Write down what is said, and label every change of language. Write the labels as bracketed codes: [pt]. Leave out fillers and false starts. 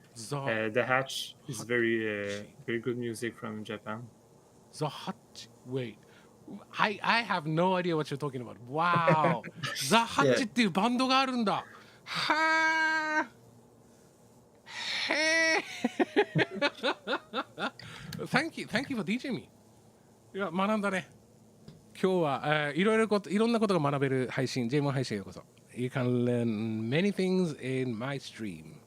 [en] The Hatch is very good music from Japan. The Hatch. Wait. I have no idea what you're talking about. Wow. [ja] The Hatch っていうバンドがあるんだ。はあ。へえ。 [en] Thank you for teaching me. [ja] いや、学んだね。今日はいろんなことが学べる配信、J-mon 配信へようこそ。 [en] You can learn many things in my stream.